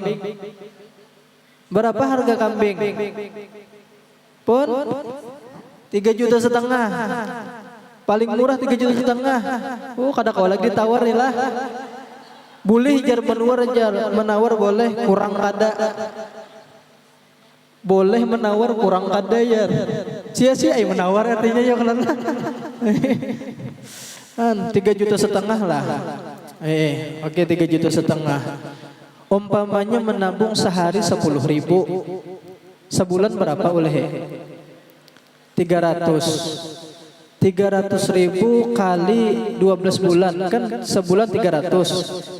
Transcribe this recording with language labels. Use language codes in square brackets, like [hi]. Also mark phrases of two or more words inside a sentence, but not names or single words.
[id] Berapa harga kambing? Pun 3,5 juta. Paling murah 3,5 juta. [bjn] Kada kau lagi tawar nih lah. Boleh jar menawar boleh, kurang kada. Boleh menawar kurang kada ya. [id] Sia-sia menawar artinya ya kalau 3,5 juta lah. Oke 3,5 juta. Umpamanya menabung sehari 10.000, sebulan berapa oleh? 300.000 kali 12 bulan kan sebulan 300.